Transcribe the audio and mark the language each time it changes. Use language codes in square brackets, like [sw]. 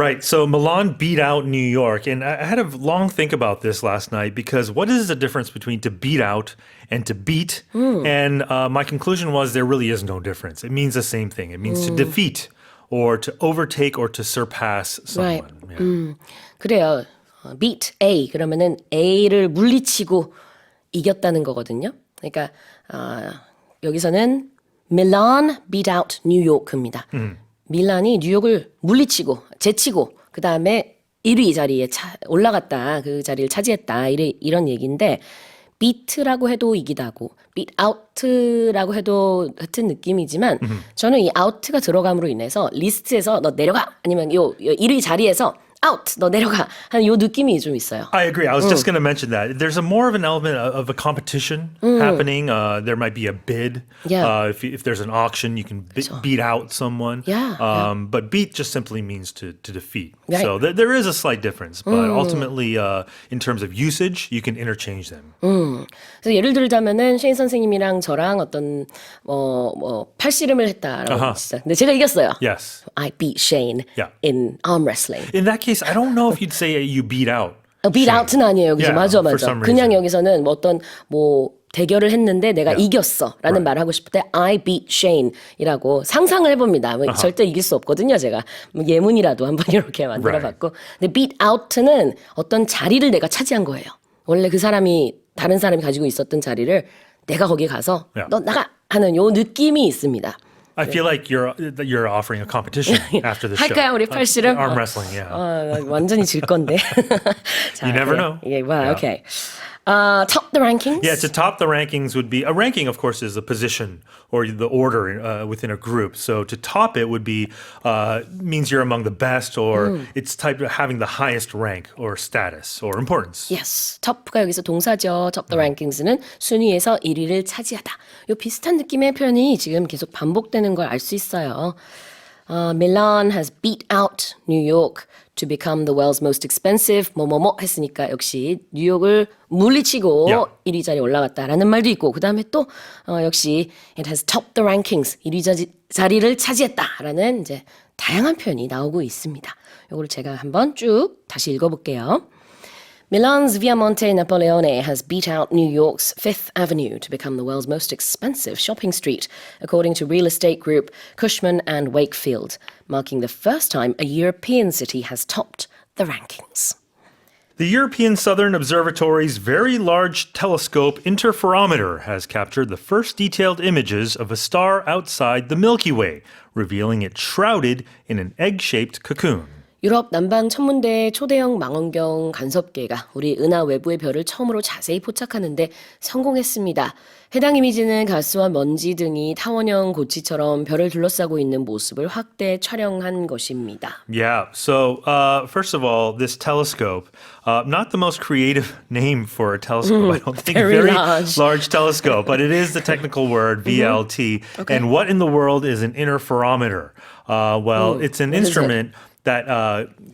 [en] Right. So Milan beat out New York. And I had a long think about this last night because what is the difference between to beat out and to beat? And my conclusion was there really is no difference. It means the same thing. It means to defeat or to overtake or to surpass someone. Right. Yeah. [ko] 그래요. beat A 그러면은 A를 물리치고 이겼다는 거거든요. 그러니까 여기서는 [en] Milan beat out New York [ko] 입니다. 밀란이 뉴욕을 물리치고 제치고 그 다음에 1위 자리에 올라갔다. 그 자리를 차지했다. 이런 얘기인데 beat라고 해도 이기다고 beat out라고 해도 같은 느낌이지만 저는 이 out가 들어감으로 인해서 리스트에서 너 내려가 아니면 요 1위 자리에서 out 너 내려가 하는 요 느낌이 좀 있어요. [en] I agree. I was just going to mention that. There's a more of an element of a competition happening. There might be a bid. Yeah. If there's an auction, you can beat out someone. Yeah, But beat just simply means to defeat. Right. So there is a slight difference. But ultimately, in terms of usage, you can interchange them. [ko] 그래서 예를 들자면은 셰인 선생님이랑 저랑 어떤 팔씨름을 했다라고 진짜. 근데 제가 이겼어요. [en] Yes. I beat Shane Yeah. in arm wrestling. In that case, I don't know if you'd say you beat out. [ko] beat out는 아니에요. 여기서 [en] Yeah, [ko] 맞아. [en] for some [ko] 그냥 [en] reason. [ko] 여기서는 뭐 어떤 대결을 했는데 내가 이겼어라는 말을 하고 싶을 때 [en] I beat Shane [ko] 이라고 상상을 해봅니다. 절대 이길 수 없거든요. 제가 예문이라도 한번 이렇게 만들어봤고. 근데 beat out는 어떤 자리를 내가 차지한 거예요. 원래 그 사람이 다른 사람이 가지고 있었던 자리를 내가 거기에 가서 너 나가 하는 요 느낌이 있습니다. [en] I feel like you're offering a competition after the show. [ko] 할까요, 우리 팔씨름? [en] Arm wrestling, yeah. [ko] 완전히 질 건데. 자, [en] You never know. [ko] 예, wow, [en] Yeah. okay. Top the rankings. Yeah, to top the rankings would be a ranking, of course, is the position or the order within a group. So to top it would be means you're among the best, or it's type of having the highest rank or status or importance. Yes. [ko] top가 여기서 동사죠. [en] top the rankings [ko] 는 순위에서 1위를 차지하다. 요 비슷한 느낌의 표현이 지금 계속 반복되는 걸 알 수 있어요. [en] Milan has beat out New York to become the world's most expensive [ko] 뭐뭐뭐 했으니까 역시 뉴욕을 물리치고 [en] Yeah. [ko] 1위 자리에 올라갔다라는 말도 있고 그 다음에 또 역시 [en] it has topped the rankings [ko] 1위 자리를 차지했다라는 이제 다양한 표현이 나오고 있습니다. 이거를 제가 한번 쭉 다시 읽어볼게요. [en] Milan's Viamonte Napoleone has beat out New York's Fifth Avenue to become the world's most expensive shopping street, according to real estate group Cushman and Wakefield, marking the first time a European city has topped the rankings. The European Southern Observatory's Very Large Telescope Interferometer has captured the first detailed images of a star outside the Milky Way, revealing it shrouded in an egg-shaped cocoon. [ko] 유럽 남방 천문대의 초대형 망원경 간섭계가 우리 은하 외부의 별을 처음으로 자세히 포착하는데 성공했습니다. 해당 이미지는 가스와 먼지 등이 타원형 고치처럼 별을 둘러싸고 있는 모습을 확대 촬영한 것입니다. [en] Yeah, so first of all, this telescope, not the most creative name for a telescope, I don't think. Very large telescope, but it is the technical word, VLT. Okay. And what in the world is an interferometer? Well, it's an instrument that